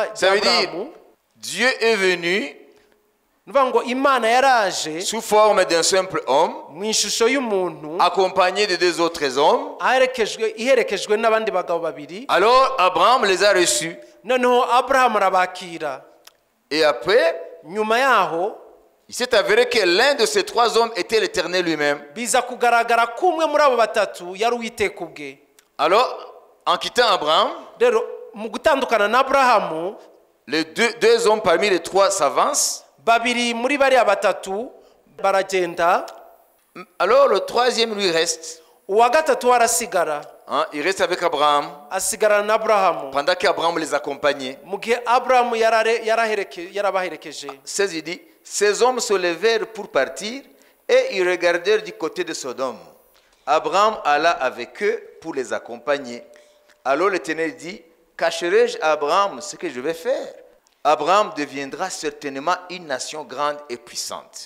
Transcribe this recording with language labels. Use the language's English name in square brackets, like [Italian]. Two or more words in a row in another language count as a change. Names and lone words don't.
[French] Ça veut dire, [Kinyarwanda] ry'Aburahamu. [French] Dieu est venu [Kinyarwanda] Nuvuga ngo Imana yaraje [French] sous forme d'un simple homme, [Kinyarwanda] mu ishusho y'umuntu, [French] accompagné de 2 autres hommes. [Kinyarwanda] iherekejwe n'abandi bagabo babiri. [French] Alors Abraham les a reçus. [Kinyarwanda] Noneho Aburahamu arabakira. [French] Et après, [Kinyarwanda] Nyuma yaho [French] il s'est avéré que l'un de ces 3 hommes était l'Éternel lui-même. [Kinyarwanda] biza kugaragara ko umwe muri abo batatu yari Uwiteka ubwe. [French] Alors, en quittant Abraham, [Kinyarwanda] Rero mu gutandukana na Aburahamu, [French] les deux hommes parmi les 3 s'avancent. [Kinyarwanda] babiri muri bariya batatu baragenda, [French] Alors le 3e lui reste. [Kinyarwanda] uwa gatatu arasigara, [French] Il reste avec Abraham [Kinyarwanda] asigarana na Aburahamu [French] pendant qu'Abraham les accompagnait. [Kinyarwanda] mu gihe Aburahamu yarabaherekeje. [French] 16, il dit, ces hommes se levèrent pour partir Et ils regardèrent du côté de Sodome. Abraham alla avec eux pour les accompagner. Alors l'Éternel dit, cacherai-je à Abraham ce que je vais faire? Abraham deviendra certainement une nation grande et puissante.